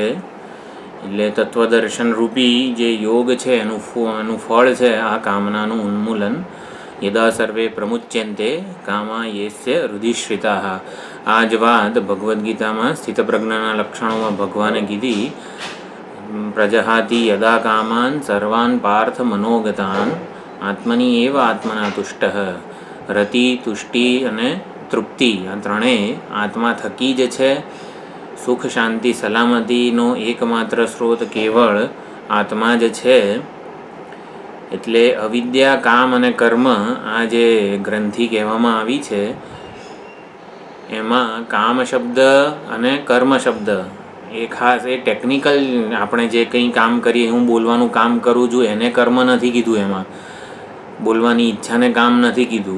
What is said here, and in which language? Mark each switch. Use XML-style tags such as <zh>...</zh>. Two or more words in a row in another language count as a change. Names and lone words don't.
<gu>એટલે તત્વદર્શન રૂપી જે યોગ છે એનું ફળ છે આ કામનાનું ઉન્મૂલન.</gu> <sa>યદા સર્વે પ્રમુચ્યંતે કામા યેસ્ય હૃદિશ્રિતા.</sa> <gu>આ જ વાત ભગવદ્ ગીતામાં સ્થિતપ્રજ્ઞાના લક્ષણોમાં ભગવાને કીધી.</gu> <sa>પ્રજહાતિ યદા કામાન સર્વાન પાર્થ મનોગતાન આત્મની એવ આત્મના તુષ્ટ.</sa> <gu>રતિ, તુષ્ટિ અને તૃપ્તિ આ ત્રણેય આત્મા થકી જ છે. સુખ, શાંતિ, સલામતીનો એકમાત્ર સ્ત્રોત કેવળ આત્મા જ છે. એટલે અવિદ્યા, કામ અને કર્મ આ જે ગ્રંથિ કહેવામાં આવી છે એમાં કામ શબ્દ અને કર્મ શબ્દ એ ખાસ એ ટેકનિકલ, આપણે જે કંઈ કામ કરીએ, હું બોલવાનું કામ કરું છું એને કર્મ નથી કીધું, એમાં બોલવાની ઈચ્છાને કામ નથી કીધું.</gu>